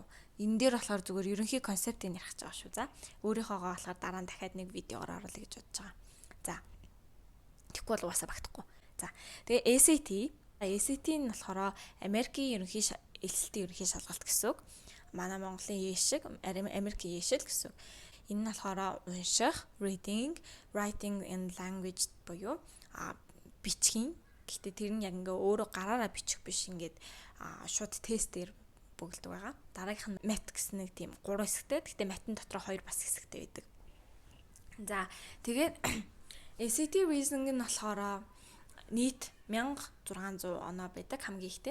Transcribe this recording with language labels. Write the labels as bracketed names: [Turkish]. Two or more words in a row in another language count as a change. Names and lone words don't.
[Mongolian] Энэ дээр болохоор зүгээр ерөнхий концептыг ярих гэж байгаа шүү. За өөрийнхоогоо болохоор дараа нь дахиад нэг видеоор оруулах гэж бодож байгаа. За тэгэхгүй бол угаасаа багтахгүй. За тэгээ ACT нь болохоор Америкийн элсэлтийн ерөнхий шалгалт гэсэн үг. Манай Монголын шиг Америкийн шил гэсэн. Энэ нь болохоор унших, [English] reading, writing and language [Mongolian] буюу бичгийн. Гэхдээ тэр нь яг ингээ өөрөө гараараа бичих биш ингээд шууд тестээр бөглөдөг байгаа. Дараагийнх нь math гэсэн нэг тийм 3 хэсэгтэй. Гэхдээ math-ын дотроо 2 бас хэсэгтэй байдаг. За тэгээд ACT reasoning нь болохоор нийт 1600 оноо байдаг хамгийн ихтэй.